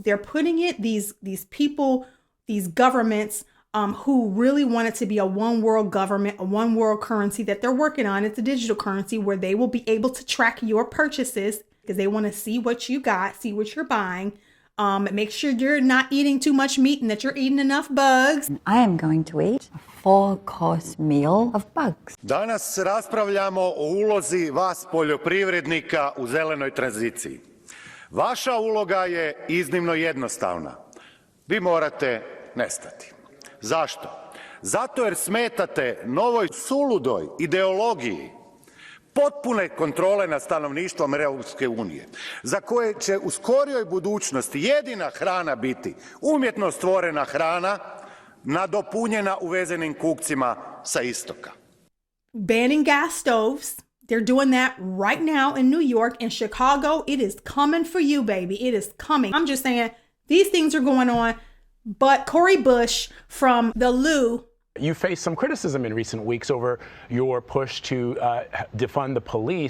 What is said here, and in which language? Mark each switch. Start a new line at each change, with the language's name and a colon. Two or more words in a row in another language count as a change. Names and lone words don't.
English: They're putting it, these people, these governments who really want it to be a one world government, a one world currency that they're working on. It's a digital currency where they will be able to track your purchases because they want to see what you got, see what you're buying. Make sure you're not eating too much meat and that you're eating enough bugs. I am going to eat a 4-course meal of bugs.
Croatian: Danas raspravljamo o ulozi vas poljoprivrednika u zelenoj tranziciji. Vaša uloga je iznimno jednostavna. Vi morate nestati. Zašto? Zato jer smetate novoj suludoj ideologiji potpune kontrole nad stanovništvom Europske unije, za koje će u skorijoj budućnosti jedina hrana biti umjetno stvorena hrana, nadopunjena uvezenim kukcima sa istoka.
English: Banning gas stoves. They're doing that right now in New York and Chicago. It is coming for you, baby. It is coming. I'm just saying these things are going on, but Cori Bush from the Lou. You faced some criticism in recent weeks over your push to defund the police.